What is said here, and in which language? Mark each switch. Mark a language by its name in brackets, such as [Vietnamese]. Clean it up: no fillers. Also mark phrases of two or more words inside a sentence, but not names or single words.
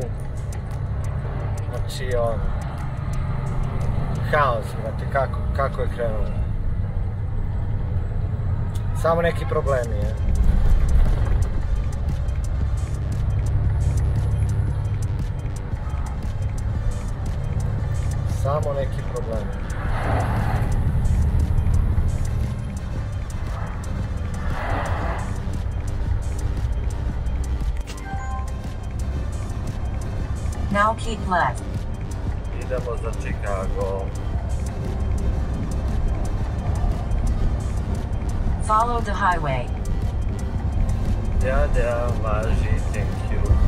[Serbian] Znači haos, znate kako je krenulo. Samo neki problemi, je. Samo neki problemi. [English] Now keep left. [Serbian] Idemo za Chicago. [English] Follow the highway. [Serbian] Da, važi, [English] thank you.